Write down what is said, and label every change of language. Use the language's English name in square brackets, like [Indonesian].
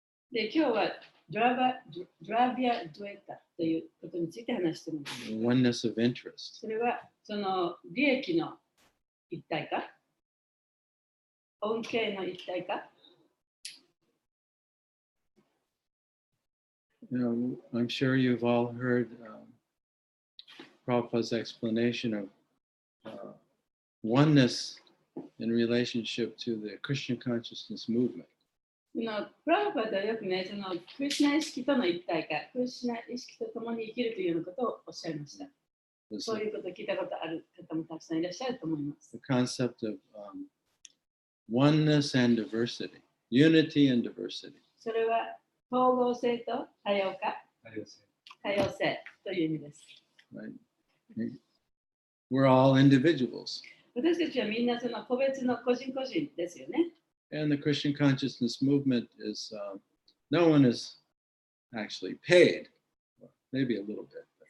[Japanese] で、今日はドラビアドエタということについて話しています。 [English] Oneness of interest. [Japanese] それはその利益の一体化、恩恵の一体化。 [English] I'm sure you've all heard Prabhupada's explanation of oneness in relationship to the Krishna consciousness movement. [Japanese] プラバパダはよくね、そのクリシュナ意識との一体化、クリシュナ意識と共に生きるというようなことをおっしゃいました。そういうことを聞いたことある方方もたくさんいらっしゃると思います。 [English] The concept of oneness and diversity, unity and diversity. [Japanese] それは統合性と多様化、多様性という意味です。 [English] Right? We're all individuals. [Japanese] 私たちはみんなその個別の個人個人ですよね。 [English] And the Christian consciousness movement is, no one is actually paid, maybe a little bit.